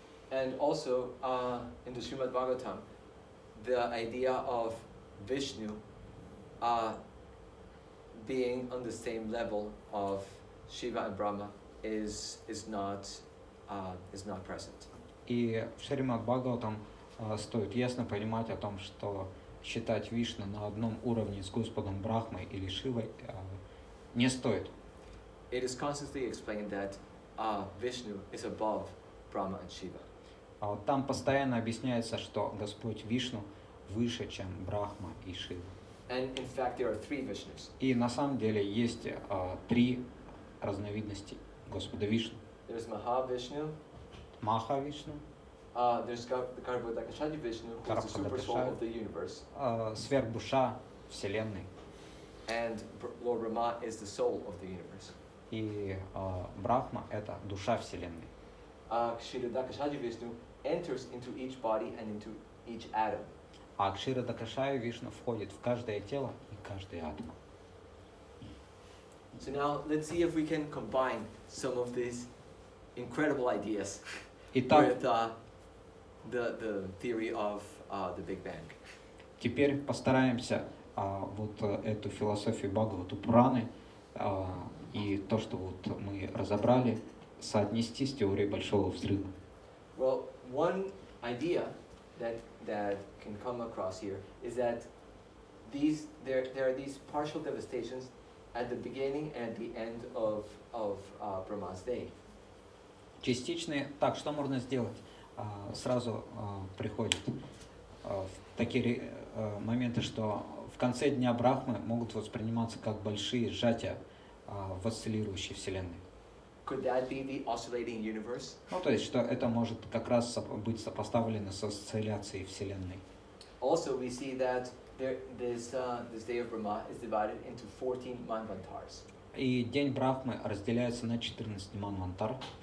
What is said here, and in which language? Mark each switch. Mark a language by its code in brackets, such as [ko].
[en] And also in the Srimad Bhagavatam, the idea of Vishnu being on the same level of Shiva and Brahma is not present. [ru] И в Шримад Бхагаватам стоит ясно понимать о том, что считать Вишну на одном уровне с Господом Брахмой или Шивой не стоит. [en] It is constantly explained that Vishnu is above Brahma and Shiva. [ru] Там постоянно объясняется, что Господь Вишну выше, чем Брахма и Шива. [en] And in fact, there are three Vishnus. [ru] И на самом деле есть три разновидности Господа Вишну. [en] There's Mahavishnu, [ru] Маха Вишну, [en] there's Garbhodakashadi Vishnu, who is the super soul of the universe, [ru] сверхдуша Вселенной. [en] and Lord Brahma is the soul of the universe. [ru] И Брахма — это душа Вселенной. [en] Kshirodakashadi Vishnu enters into each body and into each atom. [ru] А Кшира Дакашая Вишну входит в каждое тело и каждый атом. [en] So now let's see if we can combine some of these incredible ideas [ru] Итак, [en] with the theory of the Big Bang. [ru] теперь постараемся вот эту философию Бхагавата Пураны и то, что вот мы разобрали, соотнести с теорией Большого Взрыва. [en] Well, one idea that can come across here is that there are these partial devastations at the beginning and at the end of Brahma's day. [ru] Частичные. Так, что можно сделать? Сразу приходят такие моменты, что в конце дня Брахмы могут восприниматься как большие сжатия в осциллирующей Вселенной. [en] Could that be the oscillating universe? [ru] Ну, то есть, что это может как раз быть сопоставлено с осцилляцией Вселенной. [en] Also, we see that this day of Brahma is divided into 14 manvantars, [ru] И день Брахмы разделяется на 14 манвантар,